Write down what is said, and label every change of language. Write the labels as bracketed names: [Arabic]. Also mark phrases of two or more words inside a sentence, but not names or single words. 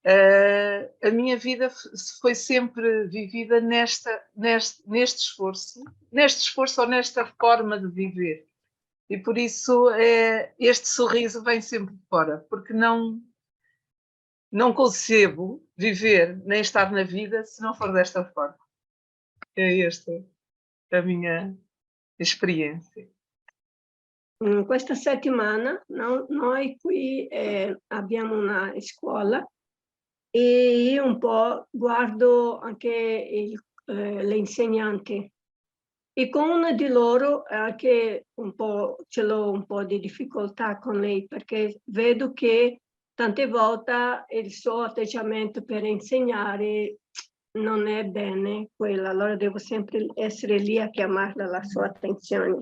[Portuguese] A minha vida foi sempre vivida neste esforço ou nesta forma de viver. E por isso este sorriso vem sempre de fora, porque não concebo viver nem estar na vida se não for desta forma. É esta a minha esperienza. [Italian] Questa settimana noi qui abbiamo una scuola e io un po' guardo anche le insegnanti e con una di loro anche ce l'ho un po' di difficoltà con lei perché vedo che tante volte il suo atteggiamento per insegnare non è bene quello, allora devo sempre essere lì a chiamarla la sua attenzione.